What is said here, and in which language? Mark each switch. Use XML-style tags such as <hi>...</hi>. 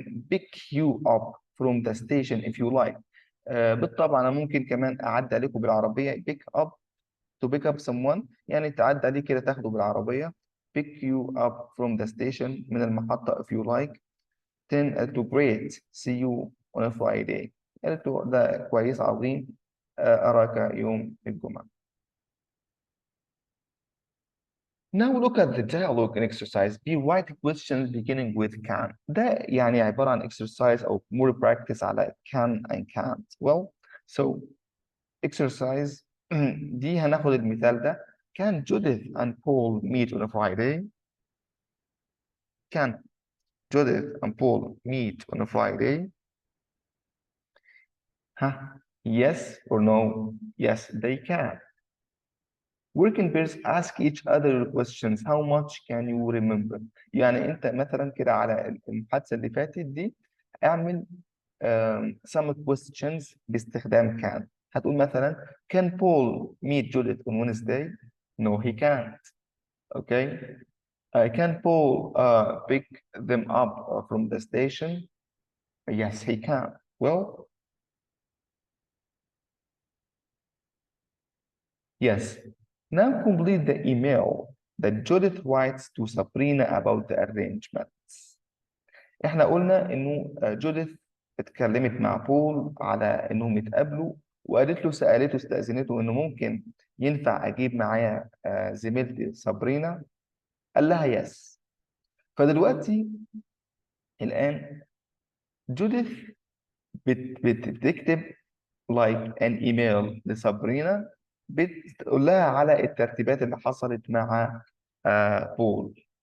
<en>pick you up from the station if you like</en> <ar>بالطبع أنا ممكن كمان أعدي عليكم بالعربية</ar> <en>to pick up someone</en> <ar>يعني تعدي عليه كده تاخده بالعربية</ar> <en>pick you up from the station</en> <ar>من المحطة</ar> <en>if you like then</en> <ar>قالت له</ar> <en>great see you on a Friday</en> <ar>قالت له ده كويس عظيم أراك يوم الجمعة.</ar> <en>Now look at the dialogue and exercise. Be write questions beginning with can.</en> <ar>ده يعني عبارة عن exercise أو</ar> <en>more practice</en> <ar>على</ar> <en>can and can't.</en> <ar>Well, so exercise دي هناخد المثال ده.</ar> <en>Can Judith and Paul meet on a Friday? Can Judith and Paul meet on a Friday? Huh? Yes or no? Yes, they can. Working pairs ask each other questions. How much can you remember?</en> <ar>يعني أنت مثلا كده على المحادثة اللي فاتت دي اعمل</ar> <en>some questions</en> <ar>باستخدام can.</ar> <en>هتقول مثلا Can Paul meet Judith on Wednesday? No, he can't. Okay. Can Paul pick them up from the station? Yes, he can. Well, yes. Now complete the email that Judith writes to Sabrina about the arrangements.</en> <ar>احنا قلنا انه جوديث اتكلمت مع بول على انهم يتقابلوا وقالت له سألته استأذنته انه ممكن ينفع اجيب معايا زميلتي سابرينا قال لها يس. فدلوقتي الآن جوديث بتكتب</ar> <en>like an email</en> <ar>لسابرينا بتقول لها على الترتيبات اللي حصلت مع بول.</ar>